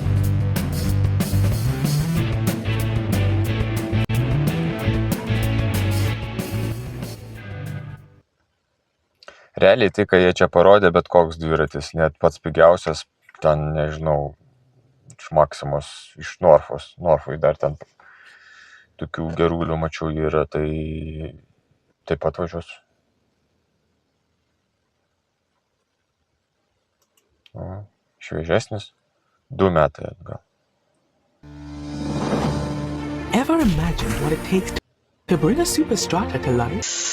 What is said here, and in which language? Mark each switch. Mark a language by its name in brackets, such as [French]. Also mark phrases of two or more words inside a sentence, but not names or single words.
[Lithuanian] Realiai tai, ką jie čia parodė, bet koks dviratis, net pats pigiausias, ten, nežinau, iš Maksimos, iš Norfos. Norfui dar ten tokių gerulių mačiau yra, tai taip pat važiuosiu. Šviežesnis, 2 metai atgal. [English] Ever imagined what it takes to bring a Superstrata to life?